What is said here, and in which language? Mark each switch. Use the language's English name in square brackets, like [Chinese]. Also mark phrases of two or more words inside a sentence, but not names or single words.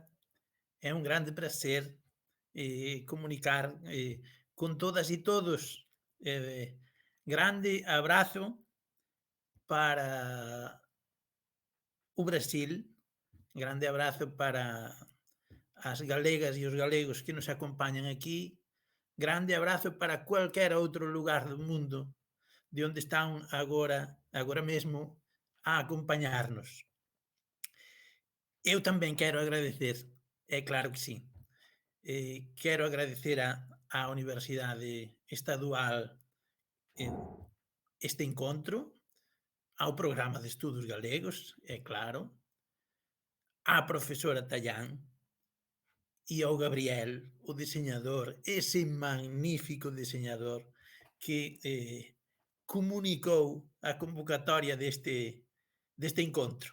[Portuguese] É um grande prazer comunicar com todas e todos. Grande abraço para o Brasil, [Galician] grande abrazo para as galegas e os galegos que nos acompañan aquí, grande abrazo para cualquier outro lugar do mundo de onde están agora mesmo a acompañarnos. Eu tamén quero agradecer, é claro que sí, quero agradecer á Universidade Estadual este encontro, ao Programa de Estudos Galegos, é claro, á profesora Tallán e ao Gabriel, o diseñador, ese magnífico diseñador que comunicou a convocatoria deste encontro.